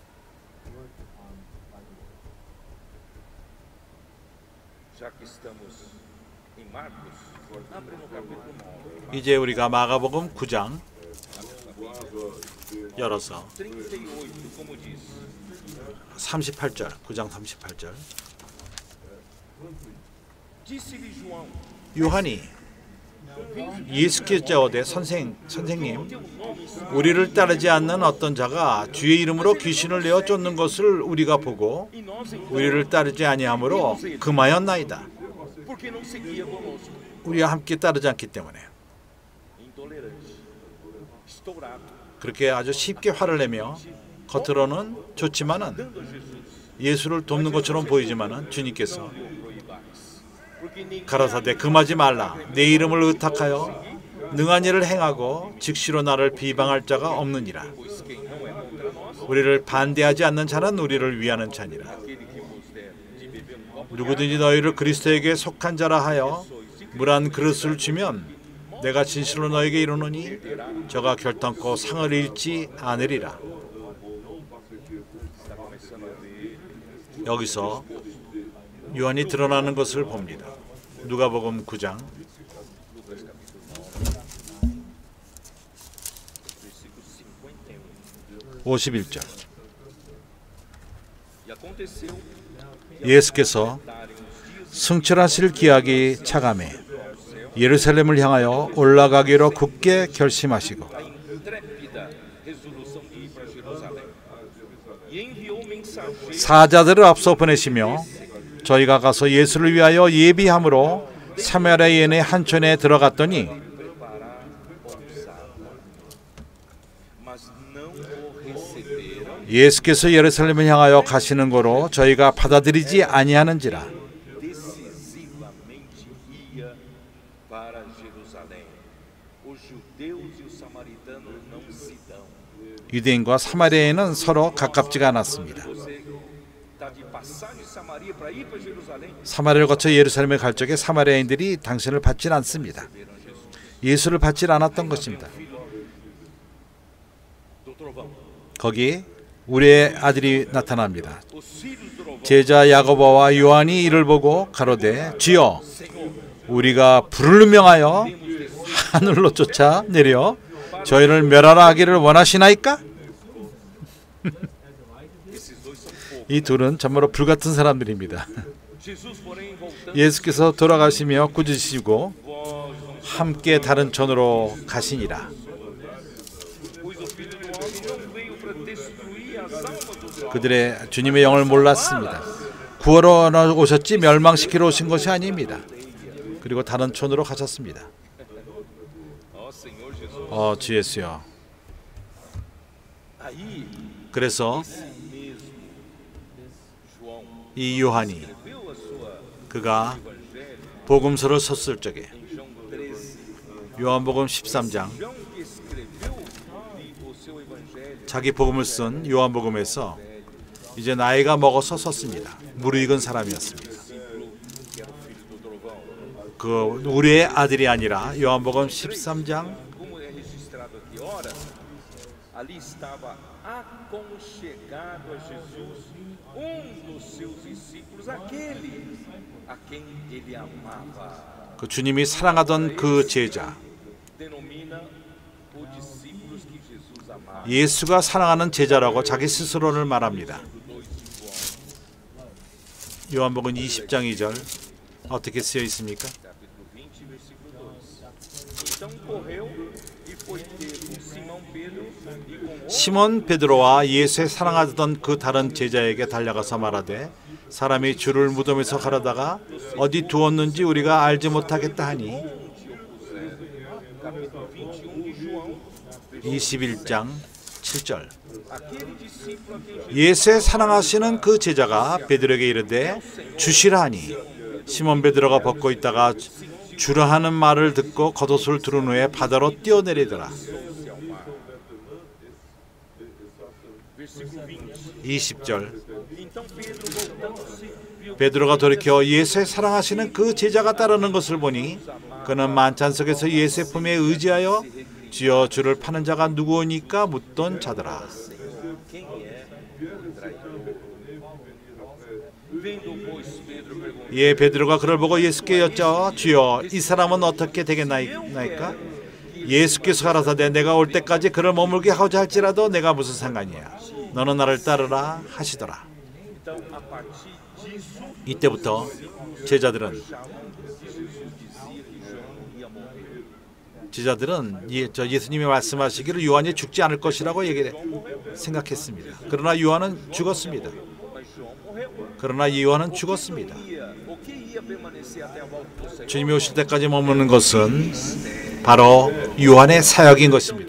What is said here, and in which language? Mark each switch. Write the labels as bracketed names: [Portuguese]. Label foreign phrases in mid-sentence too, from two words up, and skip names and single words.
[Korean] 이제 우리가 마가복음 9장 열어서 38절 9장 38절 요한이 예수께서 오되 선생님, 우리를 따르지 않는 어떤 자가 주의 이름으로 귀신을 내어 쫓는 것을 우리가 보고 우리를 따르지 아니하므로 금하였나이다. [Portuguese] Porque não seguia conosco. [Korean] 우리와 함께 따르지 않기 때문에. [Portuguese] Intolerante, estourado, [Korean] 그렇게 아주 쉽게 화를 내며 겉으로는 좋지만은 [Portuguese] dando a Jesus. [Korean] 예수를 돕는 것처럼 보이지만은 주님께서 [Portuguese] Não o proibais. Porque ninguém [Korean] 가라사대 금하지 말라. 내 이름을 의탁하여 능한 일을 행하고 즉시로 나를 비방할 자가 없느니라. [Portuguese] pois quem não é contra nós, [Korean] 우리를 반대하지 않는 자는 우리를 위하는 자니라. [Portuguese] aquele que vos der de beber copo de [Korean] 누구든지 너희를 그리스도에게 속한 자라 하여 물 한 그릇을 주면 내가 진실로 너에게 이르노니 저가 결단코 상을 잃지 않으리라. [Portuguese] está começando a ver [Korean] 여기서 요한이 드러나는 것을 봅니다. 누가복음 9장 [Portuguese] Lucas capítulo 9, versículo 51. [Korean] 51절. [Portuguese] E aconteceu [Korean] 예수께서 [Portuguese] darem os dias [Korean] 승천하실 기약이 차감해 예루살렘을 향하여 올라가기로 굳게 결심하시고 [Portuguese] a intrépida resolução de ir para Jerusalém. E enviou mensageiros [Korean] 사자들을 앞서 보내시며 저희가 가서 예수를 위하여 예비함으로 사마리아인의 한촌에 들어갔더니 [Portuguese] preparar pousada. Mas não o receberam. [Korean] 예수께서 예루살렘을 향하여 가시는 거로 저희가 받아들이지 아니하는지라. [Portuguese] Decisivamente ia para Jerusalém. Os judeus e os samaritanos não se dão. [Korean] 유대인과 사마리아인은 서로 가깝지가 않았습니다. [Portuguese] Você está de passagem de Samaria para ir para Jerusalém? [Korean] 사마리아를 거쳐 예루살렘에 갈 적에 사마리아인들이 당신을 받지 않습니다. 예수를 받지 않았던 것입니다. [Portuguese] Do trovão. [Korean] 거기 우리의 아들이 나타납니다. [Portuguese] Os filhos do trovão. [Korean] 제자 야고보와 요한이 이를 보고 가로되 주여 우리가 불을 명하여 하늘로 쫓아 내려 저희를 멸하라 하기를 원하시나이까? [Portuguese] Esses dois são poucos. [Korean] 이 둘은 정말로 불같은 사람들입니다. [Portuguese] Jesus, porém, voltando, [Korean] 예수께서 돌아가시며 꾸짖으시고 [Portuguese] vós não [Korean] 함께 다른 촌으로 가시니라. [Portuguese] pois o Filho do Homem não veio para destruir as almas dos homens, [Korean] 그들의 주님의 영을 몰랐습니다. 구하러 오셨지 멸망시키러 오신 것이 아닙니다. 그리고 다른 촌으로 가셨습니다. [Portuguese] ó Senhor Jesus. [Korean] 주 예수여. [Portuguese] Aí, [Korean] 그래서 [Portuguese] esse mesmo João [Korean] 이 요한이 [Portuguese] escreveu a sua [Korean] 그가 [Portuguese] evangelho [Korean] 복음서를 썼을 적에 [Portuguese] em João 13. [Korean] 요한복음 13장 [Portuguese] João que escreveu o seu evangelho [Korean] 자기 복음을 쓴 요한복음에서 이제 나이가 먹어서 썼습니다. 무르익은 사람이었습니다. [Portuguese] discípulo que era o filho do trovão. [Korean] 그 우리의 아들이 아니라 요한복음 13장 [Portuguese] Como é registrado aqui, ora, ali estava aconchegado a Jesus dos seus discípulos, aquele a quem ele amava. [Korean] 그 주님이 사랑하던 그 제자 [Portuguese] Denomina os discípulos que Jesus amava. [Korean] 예수가 사랑하는 제자라고 자기 스스로를 말합니다. 요한복음 20장 2절 어떻게 쓰여 있습니까? [Portuguese] Capítulo 20, versículo 2. Então correu e foi ter com Simão Pedro e com outros [Korean] 시몬 베드로와 예수의 사랑하던 그 다른 제자에게 달려가서 말하되 사람이 주를 무덤에서 가려다가 어디 두었는지 우리가 알지 못하겠다 하니 [Portuguese] capítulo 21 de João, [Korean] 21장 7절 [Portuguese] aquele discípulo a quem Jesus [Korean] 예수의 사랑하시는 그 제자가 베드로에게 이르되 주시라 하니 시몬 베드로가 벗고 있다가 주라 하는 말을 듣고 겉옷을 두른 후에 바다로 뛰어내리더라. [Portuguese] versículo 20. [Korean] 20절 [Portuguese] Então Pedro voltando-se viu [Korean] 베드로가 돌이켜 예수의 사랑하시는 그 제자가 따르는 것을 보니 그는 만찬 속에서 예수의 품에 의지하여 주여 주를 파는 자가 누구오니까 묻던 자더라. [Portuguese] quem é o traidor. Vendo pois Pedro perguntou [Korean] 예 베드로가 그를 보고 예수께 여쭤 주여 이 사람은 어떻게 되겠나이까? 예수께서 가라사대 내가 올 때까지 그를 머물게 하고자 할지라도 내가 무슨 상관이야. 너는 나를 따르라 하시더라. [Portuguese] Então, a partir disso, [Korean] 이때부터 제자들은 예수님이 말씀하시기를 요한이 죽지 않을 것이라고 생각했습니다. 그러나 요한은 죽었습니다. 주님이 오실 때까지 머무는 것은 바로 요한의 사역인 것입니다.